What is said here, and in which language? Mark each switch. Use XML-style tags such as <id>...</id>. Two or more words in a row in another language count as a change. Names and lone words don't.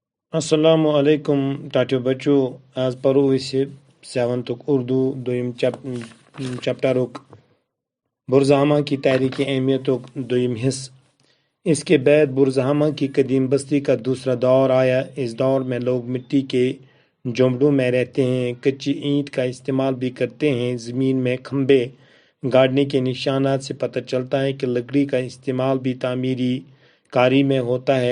<ar>السلام علیکم</ar> <ks>ٹاٹو بچو آز پرو أسۍ 7th اردو دویم چپٹرک برزہما کی تاریخی اہمیتک دویم حصہ۔</ks> <ur>اس کے بعد برزہما کی قدیم بستی کا دوسرا دور آیا۔ اس دور میں لوگ مٹی کے جھونپڑوں میں رہتے ہیں، کچی اینٹ کا استعمال بھی کرتے ہیں۔ زمین میں کھمبے گاڑنے کے نشانات سے پتہ چلتا ہے کہ لکڑی کا استعمال بھی تعمیری کاری میں ہوتا ہے۔</ur>